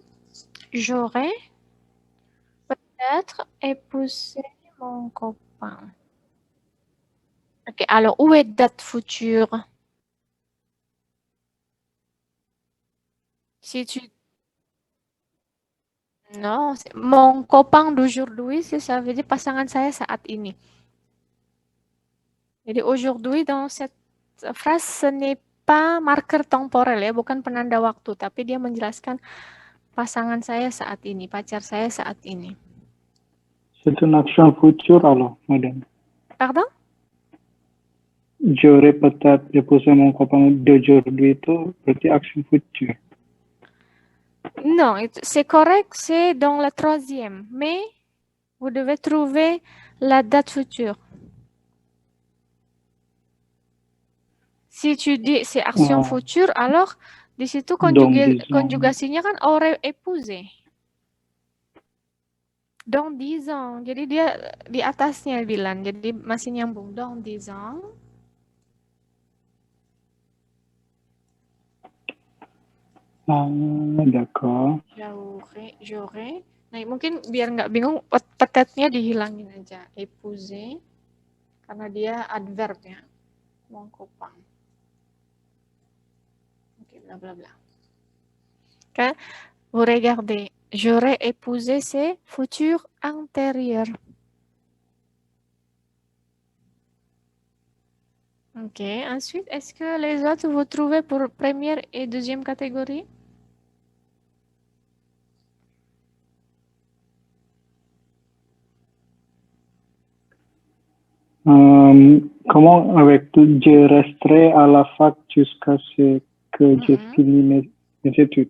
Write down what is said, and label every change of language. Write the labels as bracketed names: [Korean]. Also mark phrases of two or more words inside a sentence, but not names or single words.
[French] J'aurais peut-être épousé mon copain. Ok, alors où est date future? Si tu... Non, mon copain d'aujourd'hui, ça veut dire [Indonesian] pasangan saya saat ini. [French] Jadi aujourd'hui dans cette phrase, ce n'est pas marker temporel ya, bukan penanda waktu, tapi dia menjelaskan pasangan saya saat ini, pacar saya saat ini. C'est une action future alors, madame. Pardon? J'aurais peut-être épousé mon copain d'aujourd'hui [Indonesian] itu berarti [French] action future. Non, c'est correct, c'est dans la troisième, mais vous devez trouver la date future. Si tu dis c'est action future, alors [Indonesian] di situ konjugasinya kan [French] aurait épousé. Dans 10 ans. [Indonesian] Jadi dia di atasnya bilang, jadi masih nyambung. [French] Dans 10 ans. D'accord. J'aurais. [Indonesian] Nah, mungkin biar nggak bingung, petetnya dihilangin aja. Épousé. Karena dia adverb ya. [French] Mon copain. [Indonesian] Oke, bla bla bla. Oke, [French] vous regardez. J'aurais épousé, c'est futur antérieur. Ok, ensuite, est-ce que les autres vous trouvez pour première et deuxième catégorie? Comment avec tout, je resterai à la fac jusqu'à ce que je finis mes études.